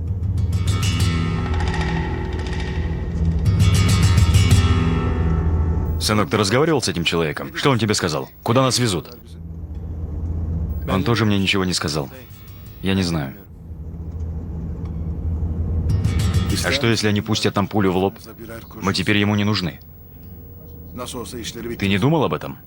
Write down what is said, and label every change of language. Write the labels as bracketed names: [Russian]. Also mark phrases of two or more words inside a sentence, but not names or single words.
[Russian] Сынок, ты разговаривал с этим человеком? Что он тебе сказал? Куда нас везут? Он тоже мне ничего не сказал. Я не знаю. А что, если они пустят нам пулю в лоб? Мы теперь ему не нужны. [Turkish] Nasıl olsa işleri bitti. [Russian] Ты не думал об этом?